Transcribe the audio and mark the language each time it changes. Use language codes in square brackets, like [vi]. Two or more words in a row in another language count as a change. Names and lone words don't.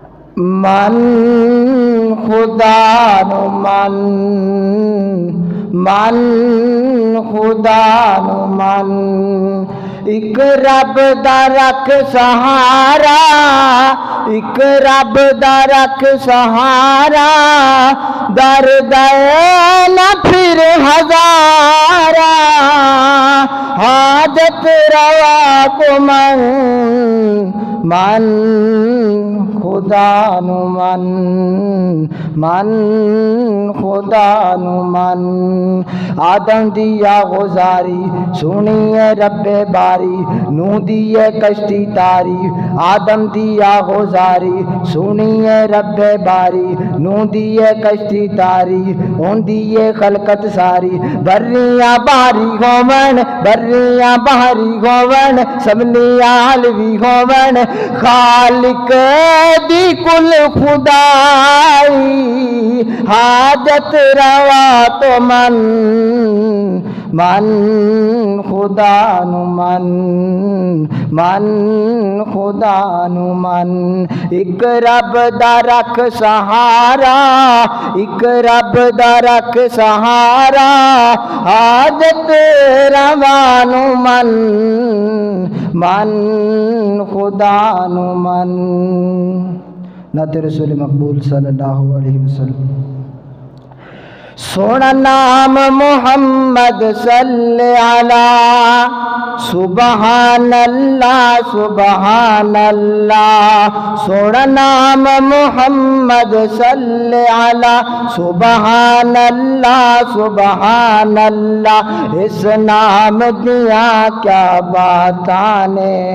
[pa] من خدا نو من، من خدا نو من، ایک رب دا رکھ سہارا، ایک رب دا رکھ سہارا، درد نہ پھر ہزارا، حاجت روا کو من، من خدا نو من، من خدا نو من، آدم دیا گزاری سنیے رب باری، نو دیے کشتی تاری، آدم دیا گزاری سنیے رب باری، نو دیے کشتی تاری، ان دیے خلقت ساری، بریاں باری ہوون، بریاں باری ہوون، سبنیاں علوی ہوون، خالق دی کل خدائی، حاجت روا تو من، من خدا نو من، من خدا نو من، ایک رب دا رکھ سہارا، ایک رب دا رکھ سہارا، حاجت روا نو من، من خدا نو من۔ [ur] نعت رسول مقبول [ar] صلی اللہ علیہ وسلم۔ [pa] سونا نام محمد [ar] صلی علی، سبحان اللہ سبحان اللہ، [pa] سونا نام محمد [ar] صلی علی، سبحان اللہ سبحان اللہ، [pa] اس نام دیا کیا باتاں نے،